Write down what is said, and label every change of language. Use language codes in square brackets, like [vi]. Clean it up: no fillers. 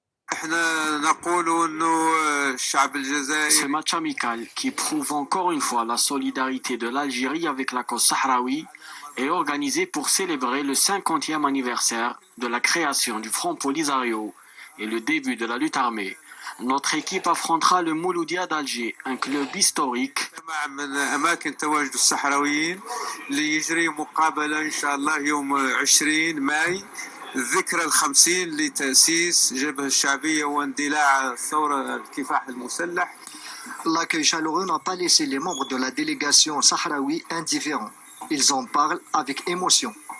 [fr] Ce match amical qui prouve encore une fois la solidarité de l'Algérie avec la cause sahraoui est organisé pour célébrer le 50e anniversaire de la création du Front Polisario et le début de la lutte armée. Notre équipe affrontera le Mouloudia d'Alger, un club historique. [ar] من أماكن تواجد الصحراويين اللي يجري مقابلة إن شاء الله يوم 20 ماي ذكرى ال50 لتأسيس جبهة الشعبية واندلاع الثورة الكفاح المسلح. [fr] L'accueil chaleureux n'a pas laissé les membres de la délégation sahraoui indifférents. Ils en parlent avec émotion.